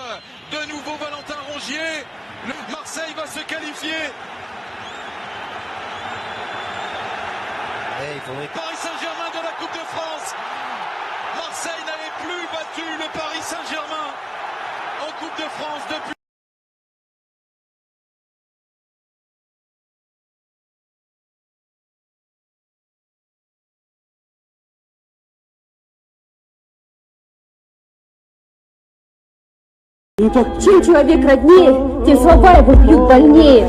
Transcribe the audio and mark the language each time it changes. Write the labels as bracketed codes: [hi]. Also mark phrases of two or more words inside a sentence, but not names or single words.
[fr] De nouveau Valentin Rongier. Marseille va se qualifier. Paris Saint-Germain de la Coupe de France. Marseille n'avait plus battu le Paris Saint-Germain en Coupe de France depuis. [ru] Чем человек роднее, тем слова его бьют больнее.